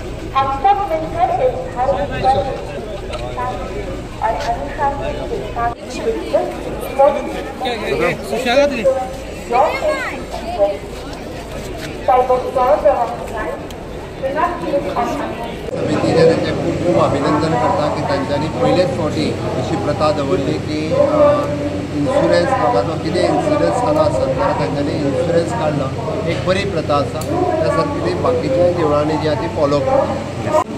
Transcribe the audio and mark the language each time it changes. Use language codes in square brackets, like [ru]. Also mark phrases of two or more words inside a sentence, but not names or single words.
[hi] हम सब मिलकर इस धार्मिक पर्व और अनुशासन के [kok] समितीने त्यांचे खूप खूप अभिनंदन करता की त्यांच्यानी पहिलेच फावटी अशी प्रथा दवरली की इन्शुरन्स लोकांचो कितें इन्शुरन्स जालो आसत जाल्यार तांच्यांनी इन्शुरन्स काडलो एक बरी प्रथा आसा त्या सारकी बाकीच्या देवळांनी जी आसा ती फॉलो करता.